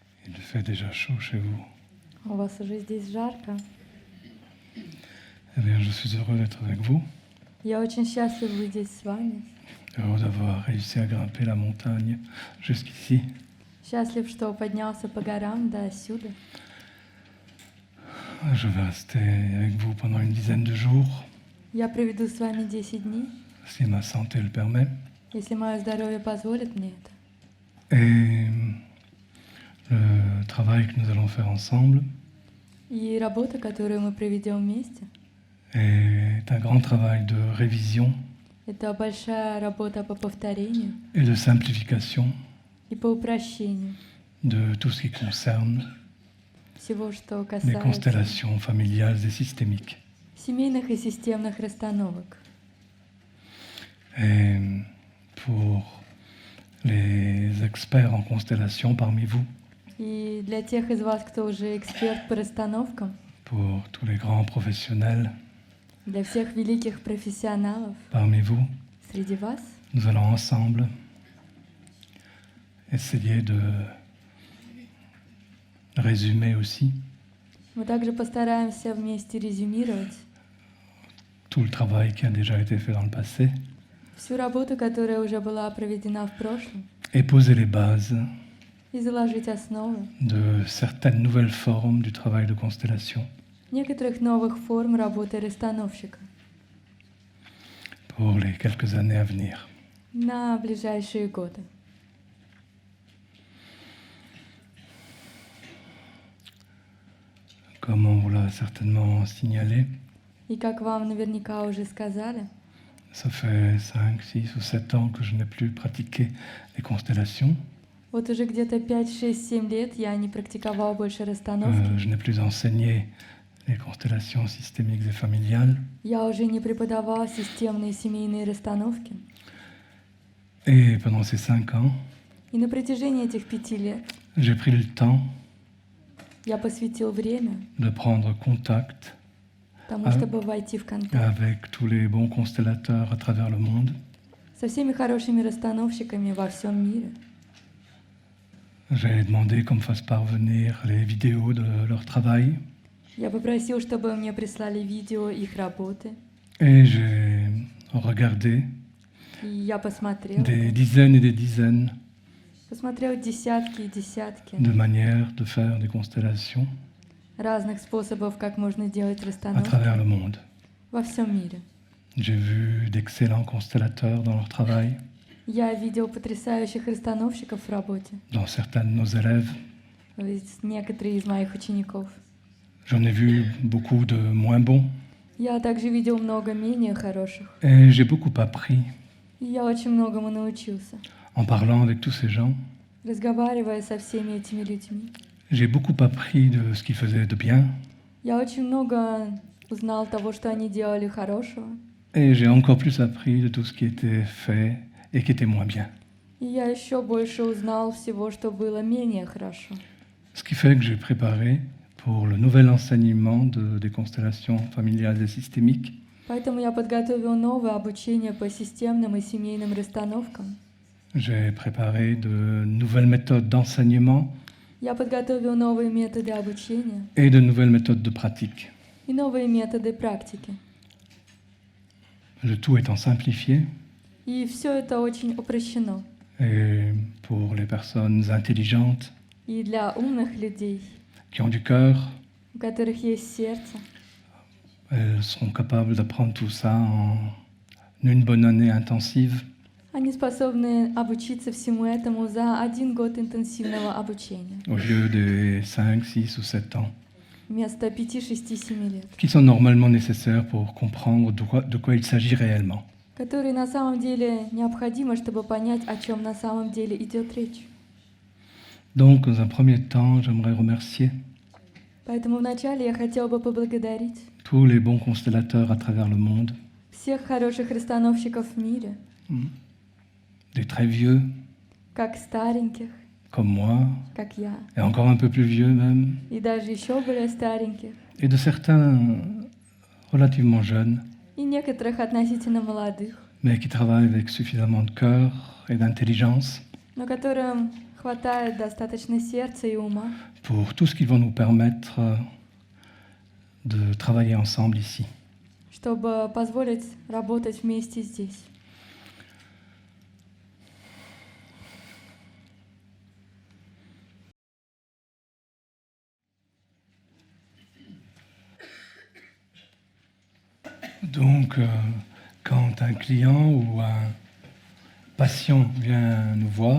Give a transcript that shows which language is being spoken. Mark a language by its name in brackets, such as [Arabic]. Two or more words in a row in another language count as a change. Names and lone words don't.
[French] Il fait déjà chaud chez vous. [Russian] У вас уже здесь жарко. [French] Eh bien, je suis heureux d'être avec vous, [Russian] Я очень счастлива быть здесь с вами. [French] heureux d'avoir réussi à grimper la montagne jusqu'ici. [Russian] Счастлив, что поднялся по горам до сюда. [French] Je vais rester avec vous pendant une dizaine de jours, [Russian] Я проведу с вами 10 дней, [French] si ma santé le permet. [Russian] если мое здоровье позволит мне это. [French] Et le travail que nous allons faire ensemble [Russian] И работа, которую мы проведем вместе, [French] est un grand travail de révision [Russian] это большая работа по повторению [French] et de simplification [Russian] и по упрощению [French] de tout ce qui concerne [Russian] всего, что [French] les [Russian] касается [French] constellations familiales et systémiques. [Russian] семейных и системных расстановок. [French] Et pour les experts en constellation parmi vous, [Russian] И для тех из вас, кто уже эксперт по расстановкам, [French] pour tous les grands professionnels [Russian] для всех великих профессионалов [French] parmi vous, [Russian] среди вас, [French] nous allons ensemble essayer de résumer aussi [Russian] мы также постараемся вместе резюмировать [French] tout le travail qui a déjà été fait dans le passé [Russian] всю работу, которая уже была проведена в прошлом, [French] et poser les bases [Russian] и заложить основы [French] de certaines nouvelles formes du travail de constellation [Russian] некоторых новых форм работы расстановщика [French] pour les quelques années à venir. [Russian] на ближайшие годы. [French] Comme on vous l'a certainement signalé, [Russian] И как вам наверняка уже сказали, [French] ça fait 5, 6 ou 7 ans que je n'ai plus pratiqué les constellations. [Russian] вот уже где-то 5, 6, 7 лет я не практиковала больше расстановки. [French] Je n'ai plus enseigné les constellations systémiques et familiales. [Russian] Я уже не преподавала системные семейные расстановки. [French] Et pendant ces 5 ans, [Russian] И на протяжении этих 5 лет [French] j'ai pris le temps [Russian] я посвятил время [French] de prendre contact [Russian] тому, А- чтобы войти в контакт [French] avec tous les bons constellateurs à travers le monde. [Russian] со всеми хорошими расстановщиками во всем мире. [French] J'ai demandé qu'on me fasse parvenir les vidéos de leur travail [Russian] Я попросил, чтобы мне прислали видео их работы. [French] et j'ai regardé [Russian] И я посмотрел [French] des dizaines et des dizaines [Russian] десятки и десятки [French] de manières de faire des constellations [Russian] разных способов, как можно делать [French] à [Russian] расстановки [French] travers le monde. [Russian] во всем мире. [French] J'ai vu d'excellents constellateurs dans leur travail, [Russian] Я видел потрясающих расстановщиков в работе. [French] dans certains de nos élèves. [Russian] Некоторые из моих учеников. [French] J'en ai vu beaucoup de moins bons [Russian] Я также видел много менее хороших. [French] et j'ai beaucoup appris [Russian] И я очень многому научился. [French] en parlant avec tous ces gens. [Russian] Разговаривая со всеми этими людьми, [French] J'ai beaucoup appris de ce qu'ils faisaient de bien [Russian] я очень много узнал того, что они делали хорошего. [French] et j'ai encore plus appris de tout ce qui était fait et qui était moins bien. [Russian] И я еще больше узнал всего, что было менее хорошо. [French] Ce qui fait que j'ai préparé pour le nouvel enseignement des constellations familiales et systémiques [Russian] Поэтому я подготовил новое обучение по системным и семейным расстановкам. [French] J'ai préparé de nouvelles méthodes d'enseignement [Russian] Я подготовил новые методы обучения [French] et de nouvelles méthodes de pratique. [Russian] и новые методы практики. [French] Le tout étant simplifié [Russian] И все это очень упрощено. [French] et pour les personnes intelligentes [Russian] И для умных людей, [French] qui ont du cœur, [Russian] у которых есть сердце, [French] elles seront capables d'apprendre tout ça en une bonne année intensive. [Russian] они spособны обучиться всему этому за 1 год интенсивного обучения, [French] Au lieu des 5, 6 ou 7 ans [Russian] вместо 5, 6, 7 лет, [French] qui sont normalement nécessaires pour comprendre de quoi il s'agit réellement. [Russian] которые на самом деле необходимы, чтобы понять, о чем на самом деле идет речь. [French] Donc, dans un premier temps, j'aimerais remercier [Russian] Поэтому вначале я хотела бы поблагодарить [French] tous les bons constellateurs à travers le monde, [Russian] всех хороших расстановщиков в мире, [French] des très vieux [Russian] как стареньких, [French] comme moi, [Russian] как я, [French] et encore un peu plus vieux même, [Russian] и даже еще более стареньких, [French] et de certains relativement jeunes, [Russian] и некоторых относительно молодых, [French] mais qui travaillent avec suffisamment de cœur et d'intelligence [Russian] но которым хватает достаточно сердца и ума, [French] pour tout ce qu'ils vont nous permettre de travailler ensemble ici. [Russian] чтобы позволить работать вместе здесь. [French] Donc, quand un client ou un patient vient nous voir,